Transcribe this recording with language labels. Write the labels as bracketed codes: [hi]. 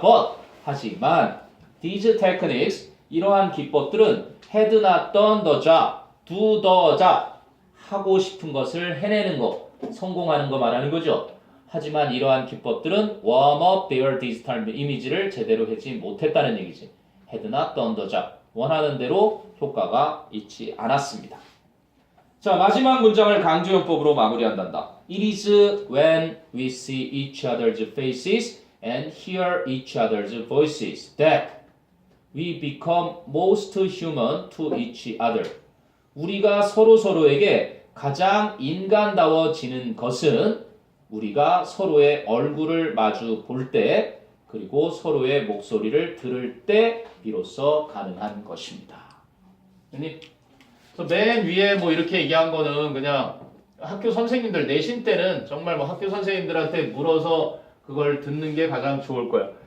[en] But [ko] 하지만 [en] these techniques, [ko] 이러한 기법들은 [en] had not done the job, do the job, [ko] 하고 싶은 것을 해내는 거, 성공하는 거 말하는 거죠. 하지만 이러한 기법들은 [en] warm up their digital image [ko] 를 제대로 하지 못했다는 얘기지. [en] had not done the job, [ko] 원하는 대로 효과가 있지 않았습니다. 자, 마지막 문장을 강조용법으로 마무리한단다. [en] It is when we see each other's faces and hear each other's voices that we become most human to each other. [ko] 우리가 서로에게 가장 인간다워지는 것은 우리가 서로의 얼굴을 마주 볼 때, 그리고 서로의 목소리를 들을 때 비로소 가능한 것입니다. 그래서 맨 위에 뭐 이렇게 얘기한 거는 그냥 학교 선생님들 내신 때는 정말 뭐 학교 선생님들한테 물어서 그걸 듣는 게 가장 좋을 거야.